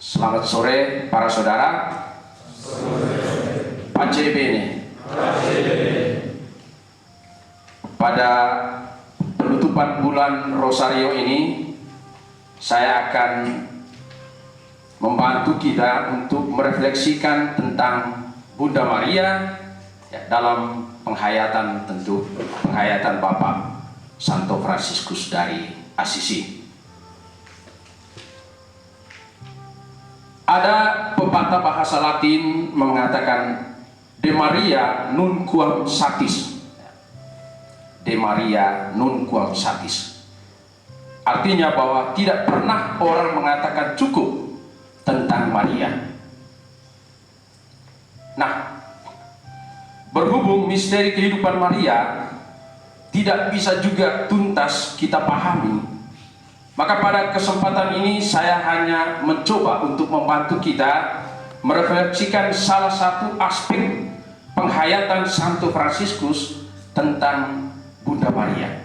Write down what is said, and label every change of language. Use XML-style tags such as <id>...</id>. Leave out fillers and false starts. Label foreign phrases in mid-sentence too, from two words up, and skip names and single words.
<id>Selamat sore para saudara.</id> <it>Pace bene.</it> <id>Pada penutupan bulan Rosario ini, saya akan membantu kita untuk merefleksikan tentang Bunda Maria dalam penghayatan Bapak Santo Fransiskus dari Assisi. Ada pepatah bahasa Latin mengatakan</id> <la>De Maria nunquam satis. De Maria nunquam satis.</la> <id>Artinya bahwa tidak pernah orang mengatakan cukup tentang Maria. Nah, berhubung misteri kehidupan Maria tidak bisa juga tuntas kita pahami, maka pada kesempatan ini saya hanya mencoba untuk membantu kita merefleksikan salah satu aspek penghayatan Santo Fransiskus tentang Bunda Maria.</id>